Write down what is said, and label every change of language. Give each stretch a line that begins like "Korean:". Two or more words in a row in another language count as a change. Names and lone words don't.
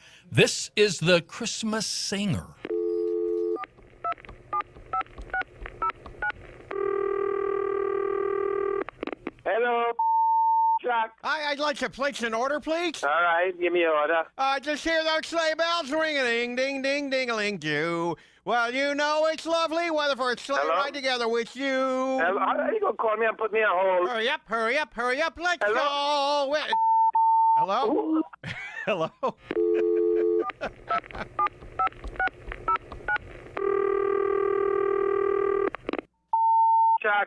English: This is the Christmas Singer. Hello, Chuck. Hi, I'd like to place an order, please. All right, give me an order. Just hear those sleigh bells ring-a-ding, ding, ding-a-ling, do. Well, you know it's lovely weather for a sleigh ride together with you. Hello? How you gonna call me and put me on hold? Hurry up, let's go. Hello? Hello? Chuck.